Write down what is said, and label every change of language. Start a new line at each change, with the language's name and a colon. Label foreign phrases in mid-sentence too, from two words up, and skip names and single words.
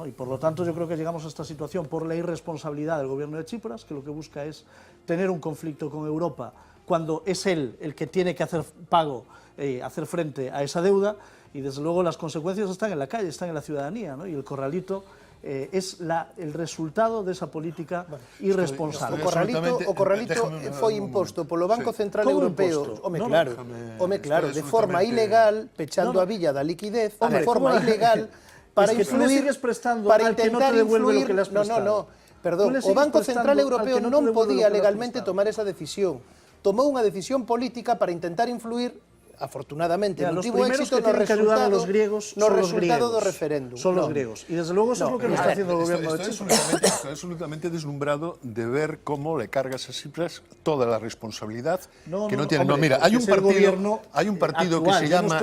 Spanish: Y por lo tanto yo creo que llegamos a esta situación por la irresponsabilidad del gobierno de Tsipras, que lo que busca es tener un conflicto con Europa cuando es él el que tiene que hacer pago, hacer frente a esa deuda, y desde luego las consecuencias están en la calle, están en la ciudadanía, ¿no? Y el corralito es el resultado de esa política irresponsable.
Galician: O corralito foi imposto polo Banco Central Europeo, claro, de forma ilegal, pechando a villa da liquidez, de forma ilegal, para influir, para intentar influir. Perdón, o Banco Central Europeo non podía legalmente tomar esa decisión. Tomou unha decisión política para intentar influir afortunadamente,
Spanish: Ya,
Galician: non
Spanish: los
Galician: tivo
Spanish: primeros
Galician: éxito
Spanish: que tienen que ayudar a los griegos
Galician: no
Spanish: son los
Galician: resultado do
Spanish: griegos.
Galician: referéndum.
Spanish: Son los No. griegos. Y desde luego eso es lo que no está haciendo el gobierno de Chipre. Estoy absolutamente deslumbrado de ver cómo le cargas a Tsipras toda la responsabilidad que no tiene. hombre, Mira, hay un es el gobierno partido que actual, se yo no llama